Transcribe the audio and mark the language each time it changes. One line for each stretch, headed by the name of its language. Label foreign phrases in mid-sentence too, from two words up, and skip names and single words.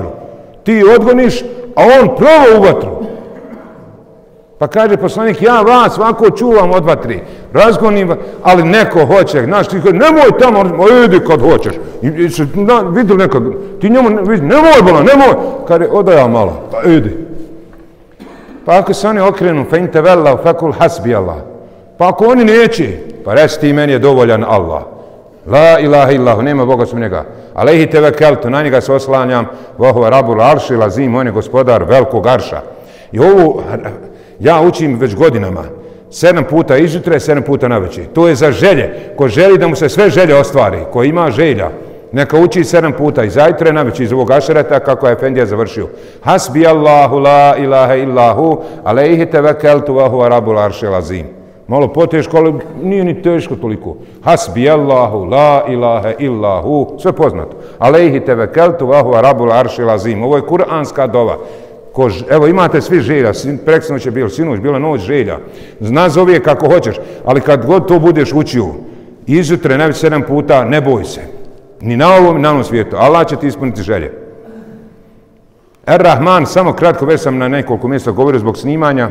Bosnian: Ti odgoniš, a on provo u vatru. Pa kaže poslanik, ja vas ovako čuvam od vatri, razgonim, ali neko hoće. Znaš, ti kaže, nemoj tamo, idi kad hoćeš. Vidjeli nekad, ti njemu, nemoj bola, nemoj. Kaže, odaja malo, pa idi. Pa ako se oni okrenu,
Arabic: فإن تولوا فقل حسبي الله.
Bosnian: Pa ako oni neće, pa reci ti, meni je dovoljan Allah.
Arabic: لا إله إلا هو,
Bosnian: nema Boga osim njega.
Arabic: عليه توكلت,
Bosnian: na njega se oslanjam,
Arabic: وهو رب العرش العظيم,
Bosnian: on je gospodar velikog arša. I ovo ja učim već godinama. 7 puta izjutre, 7 puta navečer. To je za želje. Ko želi da mu se sve želje ostvari, ko ima želja, neka uči 7 puta i zajtre navečer iz ovog ašereta kako je Efendija završio.
Arabic: حسبي الله لا إله إلا هو, عليه توكلت وهو رب العرش العظيم.
Bosnian: Malo poteško, ali nije ni teško toliko.
Arabic: حسبي الله لا إله إلا هو,
Bosnian: sve poznato.
Arabic: عليه توكلت وهو رب العرش العظيم.
Bosnian: Ovo je kuranska dova. Evo imate svi želja, preksinoć je bilo, sinoć, bila noć želja. Nazove je kako hoćeš, ali kad god to budeš učio, izjutre najveć 7 puta, ne boj se. Ni na ovom, ni na ovom svijetu. Allah će ti ispuniti želje. Ar-Rahman, samo kratko, već sam na nekoliko mjesta govorio zbog snimanja.